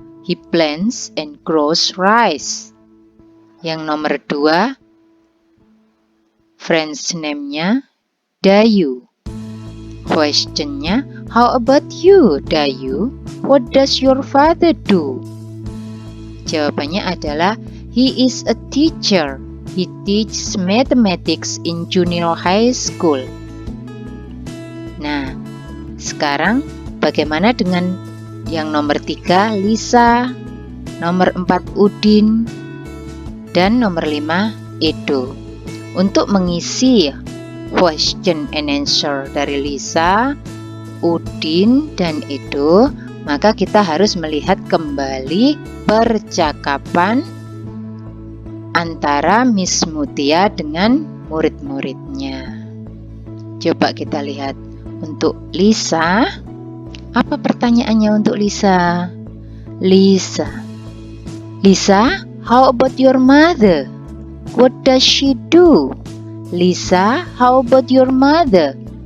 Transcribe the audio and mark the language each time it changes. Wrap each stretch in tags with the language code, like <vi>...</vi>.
<en>He plants and grows rice.</en> <id>Yang nomor 2,</id> <en>friend's name-nya Dayu. Question-nya, how about you, Dayu? What does your father do?</en> <id>Jawabannya adalah,</id> <en>he is a teacher. He teaches mathematics in junior high school.</en> <id>Nah, sekarang bagaimana dengan yang nomor 3, Lisa, nomor 4, Udin, dan nomor 5, Edo. Untuk mengisi</id> <en>question and answer</en> <id>dari Lisa, Udin, dan Edo, maka kita harus melihat kembali percakapan antara Miss Mutia dengan murid-muridnya. Coba kita lihat untuk Lisa. Apa pertanyaannya untuk Lisa?</id> <en>Lisa, how about your mother? What does she do? Lisa, how about your mother?</en>